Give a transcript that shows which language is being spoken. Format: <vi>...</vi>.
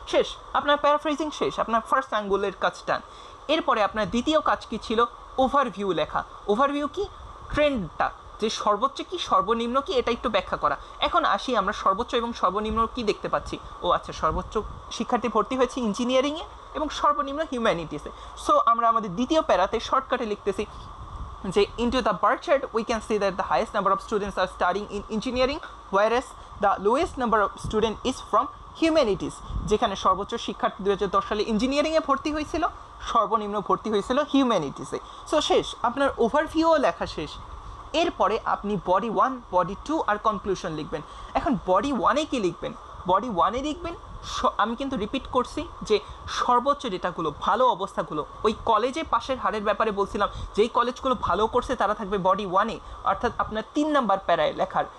<bn>শেষ, আপনার প্যারাফ্রেজিং শেষ, আপনার ফার্স্ট অ্যাঙ্গুলের কাজটা। এরপরে আপনার দ্বিতীয় কাজ কী ছিল? ওভারভিউ লেখা। ওভারভিউ কি? ট্রেন্ডটা, যে সর্বোচ্চ কি সর্বনিম্ন কি এটা একটু ব্যাখ্যা করা। এখন আসি আমরা সর্বোচ্চ এবং সর্বনিম্ন কি দেখতে পাচ্ছি। ও আচ্ছা, সর্বোচ্চ শিক্ষার্থী ভর্তি হয়েছে ইঞ্জিনিয়ারিংয়ে এবং সর্বনিম্ন হিউম্যানিটিসে। সো আমরা আমাদের দ্বিতীয় প্যারাতে শর্টকাটে লিখতেছি যে</bn> <en>into the bar chart we can see that the highest number of students are studying in engineering whereas the lowest number of student is from humanities।</en> <bn>যেখানে সর্বোচ্চ শিক্ষার্থী 2010 সালে ইঞ্জিনিয়ারিংয়ে ভর্তি হয়েছিল, সর্বনিম্ন ভর্তি হয়েছিল হিউম্যানিটিসে। সো শেষ, আপনার ওভারভিউও লেখা শেষ। এরপরে আপনি বডি 1, বডি 2 আর কনক্লুশন লিখবেন। এখন বডি 1-এ কি লিখবেন? বডি 1-এ লিখবেন, আমি কিন্তু রিপিট করছি যে সর্বোচ্চ ডেটাগুলো, ভালো অবস্থাগুলো, ওই কলেজে পাশের হারের ব্যাপারে বলছিলাম, যেই কলেজগুলো ভালো করছে তারা থাকবে বডি 1-এ, অর্থাৎ আপনার 3 নাম্বার প্যারায় লেখার।</bn>